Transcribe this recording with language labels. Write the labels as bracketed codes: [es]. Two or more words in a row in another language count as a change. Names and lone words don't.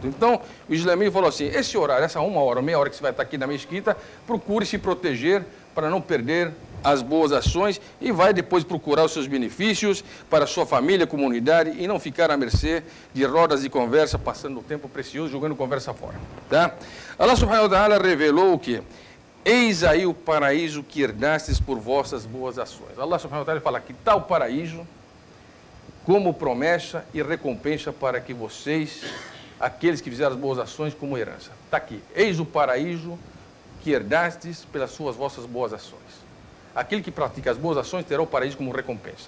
[pt] Então, o islamismo falou assim: esse horário, essa uma hora, meia hora que você vai estar aqui na mesquita, procure se proteger para não perder as boas ações e vai depois procurar os seus benefícios para a sua família, comunidade, e não ficar à mercê de rodas de conversa, passando o tempo precioso, jogando conversa fora. Tá? [ar] الله سبحانه وتعالى [pt] revelou o quê? Eis aí o paraíso que herdastes por vossas boas ações. [ar] الله سبحانه وتعالى [pt] fala que tal paraíso como promessa e recompensa para que vocês aqueles que fizeram as boas ações como herança. Está aqui. Eis o paraíso que herdastes pelas suas vossas boas ações. Aquele que pratica as boas ações terá o paraíso como recompensa.